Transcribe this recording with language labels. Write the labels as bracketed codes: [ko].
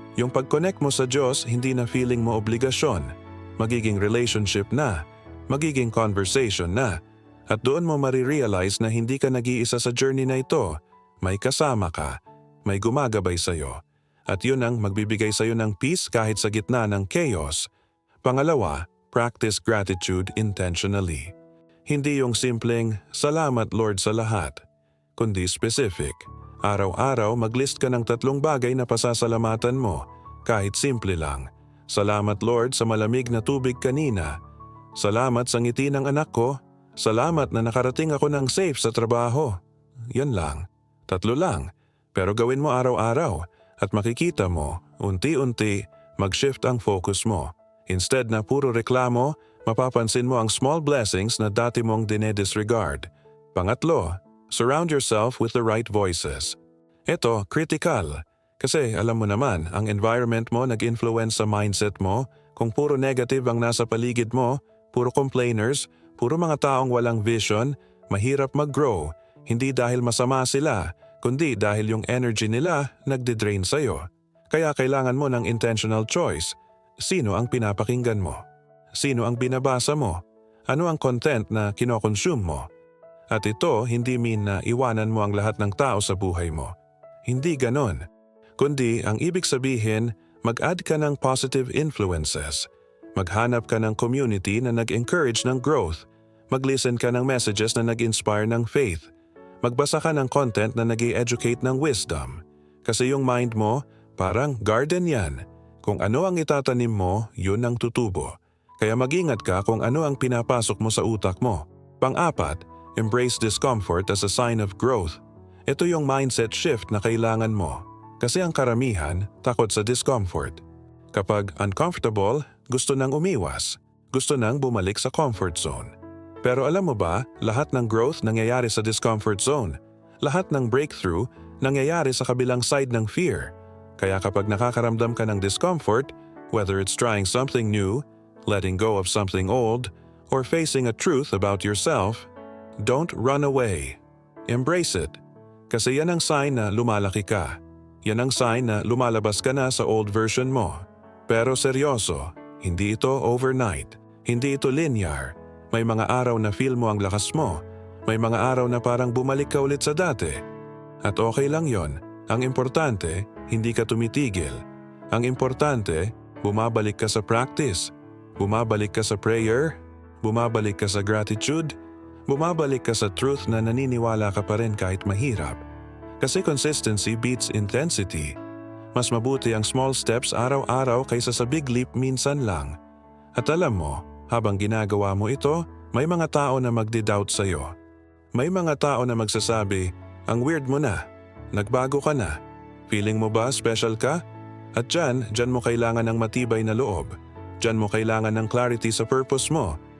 [tl] Yung pag-connect mo sa Diyos, hindi na feeling mo obligasyon. Magiging relationship na. Magiging conversation na. At doon mo marirealize na hindi ka nag-iisa sa journey na ito. May kasama ka. May gumagabay sa'yo. At yun ang magbibigay sa'yo ng peace kahit sa gitna ng chaos. Pangalawa, practice gratitude intentionally. Hindi yung simpleng, salamat Lord sa lahat. Kundi specific. Araw-araw maglist ka ng 3 bagay na pasasalamatan mo. Kahit simple lang. Salamat Lord sa malamig na tubig kanina. Salamat sa ngiti ng anak ko. Salamat na nakarating ako ng safe sa trabaho. Yan lang. 3 lang. Pero gawin mo araw-araw at makikita mo, unti-unti, mag-shift ang focus mo. Instead na puro reklamo, mapapansin mo ang small blessings na dati mong dinedisregard. [en] Pangatlo, surround yourself with the right voices. [tl] Ito, critical. Kasi alam mo naman, ang environment mo nag-influence sa mindset mo. Kung puro negative ang nasa paligid mo, puro complainers, puro mga taong walang vision, mahirap mag-grow. Hindi dahil masama sila, kundi dahil yung energy nila nagde-drain sa'yo. Kaya kailangan mo ng intentional choice. Sino ang pinapakinggan mo? Sino ang binabasa mo? Ano ang content na kinokonsume mo? At ito hindi mean na iwanan mo ang lahat ng tao sa buhay mo. Hindi ganon. Kundi ang ibig sabihin, mag-add ka ng positive influences. Maghanap ka ng community na nag-encourage ng growth. Mag-listen ka ng messages na nag-inspire ng faith. Magbasa ka ng content na nag-i-educate ng wisdom. Kasi yung mind mo, parang garden yan. Kung ano ang itatanim mo, yun ang tutubo. Kaya mag-ingat ka kung ano ang pinapasok mo sa utak mo. [en] Pang-apat, embrace discomfort as a sign of growth. [tl] Ito yung mindset shift na kailangan mo. Kasi ang karamihan, takot sa discomfort. Kapag uncomfortable, gusto nang umiwas. Gusto nang bumalik sa comfort zone. Pero alam mo ba, lahat ng growth nangyayari sa discomfort zone. Lahat ng breakthrough nangyayari sa kabilang side ng fear. Kaya kapag nakakaramdam ka ng [en] discomfort, whether it's trying something new, letting go of something old, or facing a truth about yourself, don't run away. Embrace it. [tl] Kasi yan ang sign na lumalaki ka. Yan ang sign na lumalabas ka na sa old version mo. Pero seryoso, hindi ito overnight. Hindi ito linear. May mga araw na feel mo ang lakas mo. May mga araw na parang bumalik ka ulit sa dati. At okay lang yon. Ang importante, hindi ka tumitigil. Ang importante, bumabalik ka sa practice. Bumabalik ka sa prayer. Bumabalik ka sa gratitude. Bumabalik ka sa truth na naniniwala ka pa rin kahit mahirap. [en] Kasi consistency beats intensity. [tl] Mas mabuti ang small steps araw-araw kaysa sa big leap minsan lang. At alam mo, habang ginagawa mo ito, may mga tao na magdi-doubt sa'yo. May mga tao na magsasabi, ang weird mo na, nagbago ka na, feeling mo ba special ka? At dyan mo kailangan ng matibay na loob. Dyan mo kailangan ng clarity sa purpose mo.